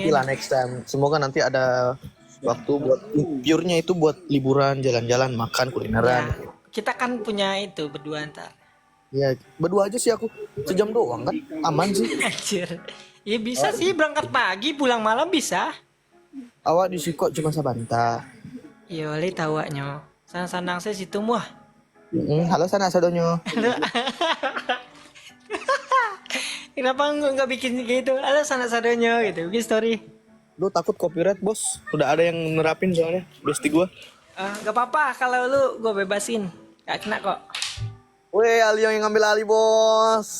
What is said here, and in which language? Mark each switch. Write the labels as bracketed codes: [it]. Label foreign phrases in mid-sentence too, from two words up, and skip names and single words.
[id] Nanti lah [en] next time. [id] Semoga nanti ada waktu buat pure-nya itu buat liburan, jalan-jalan, makan, kulineran. Ya, kita kan punya itu berdua ntar. Ya, berdua aja sih aku. Sejam doang kan. Aman sih. Anjir. Ya bisa sih berangkat pagi pulang malam bisa. [min] Awak di Siko cuma sabanta. Iya wali tawaknya. Sanang saya situ muah. Halo sana sadonyo. [id] Kenapa nggak bikin gitu? Ada [min] sana sadonya [id] gitu. Bikin story. Lu takut copyright bos? Udah ada yang nerapin soalnya. Besti gua. Gak apa-apa kalau lu gue bebasin. Gak kena kok. Weh, Aliong yang ngambil alih bos.